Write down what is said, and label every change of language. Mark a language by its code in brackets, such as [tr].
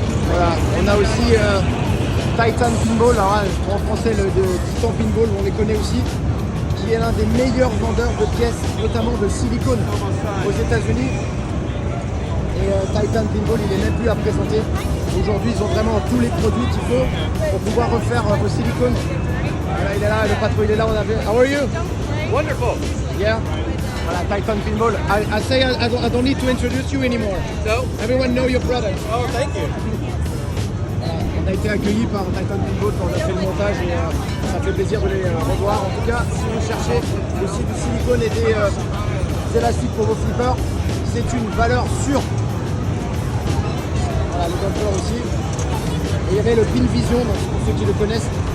[fr] Voilà, on a aussi Titan Pinball, alors en français le Titan Pinball, on les connaît aussi, qui est l'un des meilleurs vendeurs de pièces, notamment de silicone aux États-Unis. Et Titan Pinball, il est même plus à présenter. Aujourd'hui, ils ont vraiment tous les produits qu'il faut pour pouvoir refaire au silicone. Voilà, il est là, le patron, il est là, on avait. [en] How are you? Wonderful. [fr] Yeah. Voilà, Titan Pinball. [en] I say I don't need to introduce you anymore. So, Everyone know your product. oh, thank you. [fr] On a été accueillis par Titan Pinball quand on a fait le montage et ça fait plaisir de les revoir. En tout cas, si vous cherchez aussi du silicone et des élastiques pour vos flippers, c'est une valeur sûre. Voilà, le bumper aussi. Et il y avait le Pin Vision, donc pour ceux qui le connaissent.